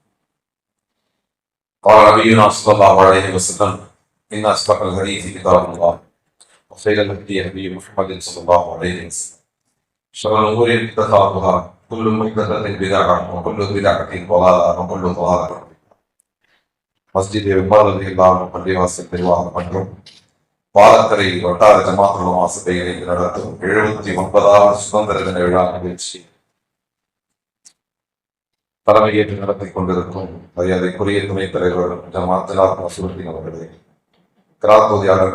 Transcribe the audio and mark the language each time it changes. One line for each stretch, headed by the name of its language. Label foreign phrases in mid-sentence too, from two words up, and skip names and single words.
Arabic: قال نبينا صلى الله عليه وسلم: إن أصدق الحديث كتاب الله وخير الهدي هدي محمد صلى الله عليه وسلم. شر الأمور محدثاتها كل محدثة بدعة وكل بدعة ضلالة وكل ضلالة.
Tamil: மஸ்ஜித் விவாதத்தை இல்லாமல் பள்ளிவாசல் நிர்வாகம் மற்றும் பாலக்கரை வட்டார ஜமாத்துல் உலமா சபையை நடத்தும் 79வது சுதந்திர தின விழா நிகழ்ச்சி தலைமையேற்று நடத்திக் கொண்டிருக்கும் மரியாதைக்குரிய துணைத் தலைவர் ஜமாத் மசூருதீன் அவர்களே, கிராத்தோதியாளர்